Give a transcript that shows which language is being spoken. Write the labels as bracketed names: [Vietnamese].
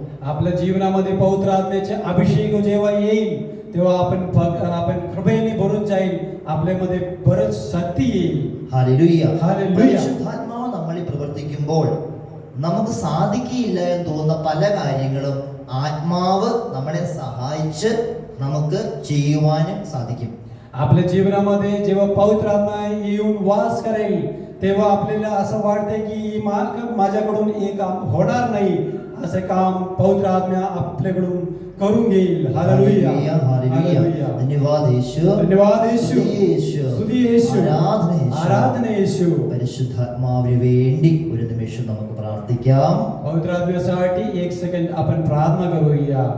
[Marathi] आपल्या जीवनामध्ये पवित्र आत्म्याचे अभिषेक जेव्हा येईल तेव्हा आपण कृपेने भरून जाईल, आपल्यामध्ये बरंच शक्ती येईल. हालेलुया. हालेलुया. [Malayalam] പരിശുദ്ധാത്മാവ് ശ്രദ്ധിക്കുമ്പോൾ നമുക്ക് സാധിക്കില്ല എന്ന് തോന്നുന്ന പല കാര്യങ്ങളും ആത്മാവ് നമ്മളെ സഹായിച്ച് നമുക്ക് ചെയ്യുവാനും സാധിക്കും. [Marathi] आपल्या जीवनामध्ये जेव्हा पवित्र आत्मा येऊन वास करेल तेव्हा आपल्याला असं वाटते की माझ्याकडून हे काम होणार नाही, असे काम पवित्र आत्मा आपल्याकडून करून घेईल. Hallelujah, hallelujah. धन्यवाद യേശു, धन्यवाद [Malayalam] യേശു, സ്തുതി യേശു, ആരാധന യേശു. പരിശുദ്ധാത്മാവിന് വേണ്ടി ഒരു നിമിഷം നമുക്ക് പ്രാർത്ഥിക്കാം. [Marathi] पवित्र आत्म्यासाठी एक सेकंड आपण प्रार्थना करूया.